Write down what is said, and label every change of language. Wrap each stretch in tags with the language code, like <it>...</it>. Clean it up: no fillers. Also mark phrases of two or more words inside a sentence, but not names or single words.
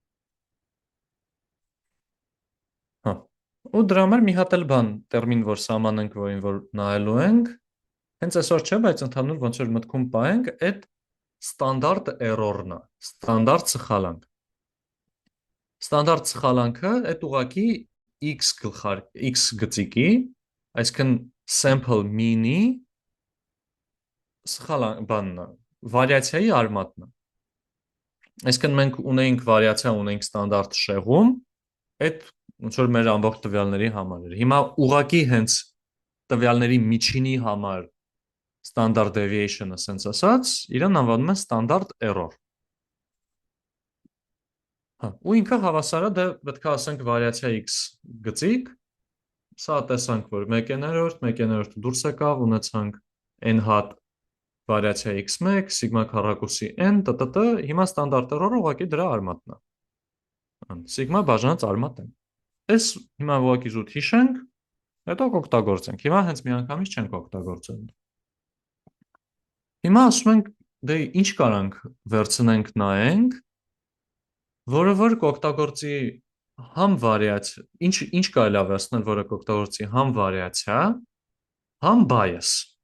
<hy>Հա։ Ու դրա համար մի հատ էլ բան, տերմին, որ սահմանենք, որին որ նայելու ենք, հենց այսօր չէ, բայց ընդհանուր ոնց որ մտքում պահենք, այդ ստանդարտ error-ն է, ստանդարտ սխալանք։ Ստանդարտ սխալանքը այդ ուղղակի x գծիկի, այսինքն</hy> <en>sample mean-</en> <hy>ի սխալ բանն է, վարիացիայի արմատն է։ Այսինքն մենք ունեինք վարիացիա, ունեինք ստանդարտ շեղում, այդ ոնց որ մեր ամբողջ տվյալների համար էր։ Հիմա ուղղակի հենց տվյալների միջինի համար</hy> <en>standard deviation-ը sense</en> <hy>ասած, իրեն անվանում են</hy> <en>standard error։</en> <hy>Հա, ու ինքը հավասար է, դե պետք է ասենք վարիացիա x գծիկ, սա տեսանք, որ 1/3, 1/3 դուրս եկավ, ունեցանք n հատ վարիացիա x1, սիգմա քառակուսի n, տտ, հիմա</hy> <en>standard error-</en> <hy>ը ուղղակի դրա արմատն է։ Սիգմա բաժանած արմատ n։ Այս հիմա ուղղակի զուտ հիշենք, հետո կօգտագործենք։ Հիմա հենց միանգամից չենք օգտագործել։ Հիմա ասում ենք, դե ինչ կարանք վերցնենք նայենք, որը որ կօգտագործի համ վարիացիա, ինչ կարելի է վերցնել, որը կօգտագործի համ վարիացիա, համ bias։</hy>